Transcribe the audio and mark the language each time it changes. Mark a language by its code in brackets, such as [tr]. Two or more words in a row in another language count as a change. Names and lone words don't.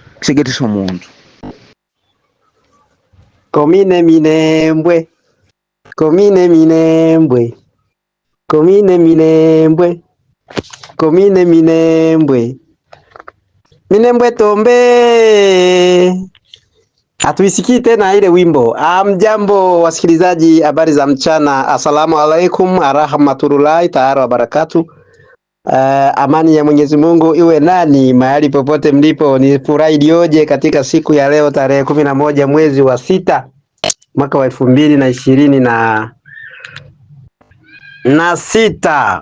[sw] Komine Minembwe, Komine Minembwe, Komine Minembwe, Komine Minembwe, Minembwe tombe. Hatuisikii tena ile wimbo. Mjambo wasikilizaji, habari za mchana. [ar] السلام عليكم ورحمة الله تعالى وبركاته. [sw] Amani ya Mwenyezi Mungu iwe nani mahali popote mlipo. Ni furaha iliyoje katika siku ya leo tarehe 11 mwezi wa 6 mwaka wa 2026.